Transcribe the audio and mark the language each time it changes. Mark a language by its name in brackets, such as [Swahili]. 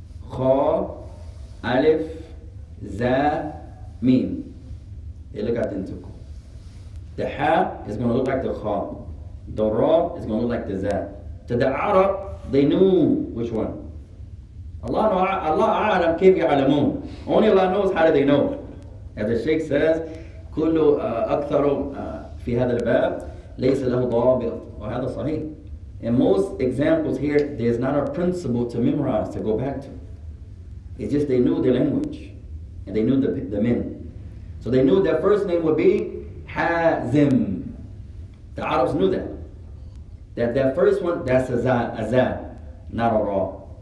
[English] Kha, alif, za, mim. They look identical. The ha is going to look like the kha. The ra is going to look like the za. To the Arab, they knew which one. [Arabic] Allah a'lam kayf ya'lamun. [English] Only Allah knows how do they know. [Arabic] As the Shaykh says, كل أكثر في هذا الباب ليس له ضابط وهذا صحيح. [English] In most examples here, there's not a principle to memorize, to go back to. It's just they knew their language and they knew the men. So they knew their first name would be Hazim. The Arabs knew that. That first one, that's a za, not a ra.